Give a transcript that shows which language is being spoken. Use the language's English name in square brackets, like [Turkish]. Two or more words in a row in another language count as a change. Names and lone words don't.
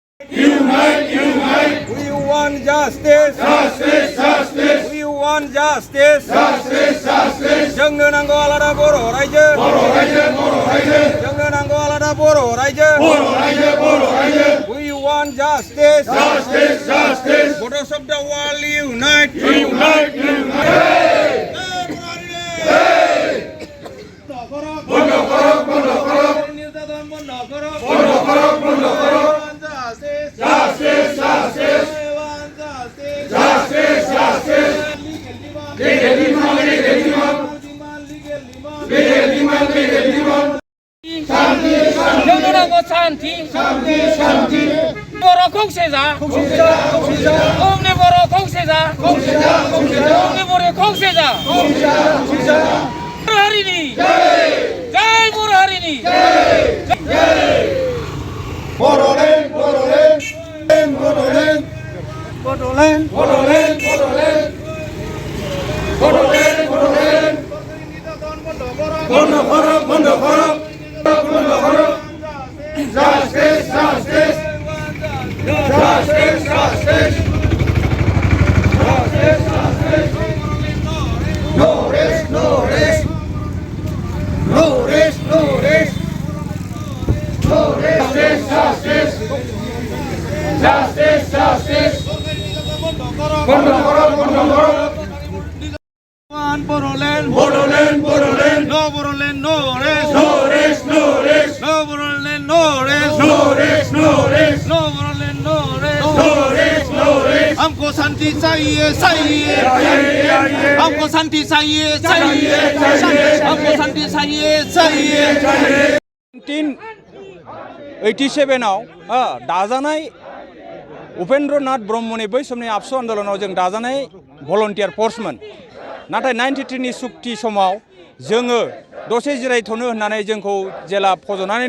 [English] Unite, unite. We want justice. Justice, justice. We want justice. Justice, justice. [Bodo] जोंनो नांगौ आलादा बर' रायजो. बर' रायजो, बर' रायजो. जोंनो नांगौ आलादा बर' रायजो. बर' रायजो, बर' रायजो. [English] We want justice. Justice, justice. Borders of the world unite. Unite, unite. [Bangla] বন্ধ করো, বন্ধ করো। নির্যাতন বন্ধ করো। বন্ধ করো, বন্ধ করো। [English] Justice. Justice, justice. Justice. Justice, justice. Legal demand, legal demand. Legal demand, legal demand. [Bangla] শান্তি, শান্তি. [Bodo] जोंनो नांगौ शान्ति [Bangla] শান্তি, শান্তি। [Bodo] बर' खौसे जा खौसे जा, खौसे जा। जोंनि बर' खौसे जा खौसे जा, खौसे जा। जोंनि बर' खौसे जा खौसे जा, खौसे जा। बर' हारिनि জয় जय बर' हारिनि [English] বড়লেন, বড়লেন, বড়লেন, Bodoland. বড়লেন, বড়লেন, বড়লেন, বড়লেন। [Bangla] বন্ধ করো, বন্ধ করো, বন্ধ করো। [English] Justice, justice. Justice, justice. Justice, justice. No rest, no rest. No rest, no rest. No rest, justice, justice. Justice, justice. [Bangla] বন্ধ করো, বন্ধ করো। [English] Bodoland. বড়লেন, বড়লেন। No Bodoland, no rest. No rest, no rest. No Bodoland, no rest. No rest, no rest. No Bodoland, no rest. No rest, no rest. [Hindi] हमको शांति चाहिए चाहिए चाहिए, हमको शांति चाहिए चाहिए, चाहिए। हमको शांति चाहिए चाहिए [Bodo] 1987आव दाजानाय उपेन्द्रनाथ ब्रह्मनि बै समनि आबसु आन्दलनाव जों दाजानाय भलन्टियार फर्समोन नाथाय 93 नि सुक्ति समाव जोङो दसे जिरायथ'नो होननानै जोंखौ जेला फज'नानै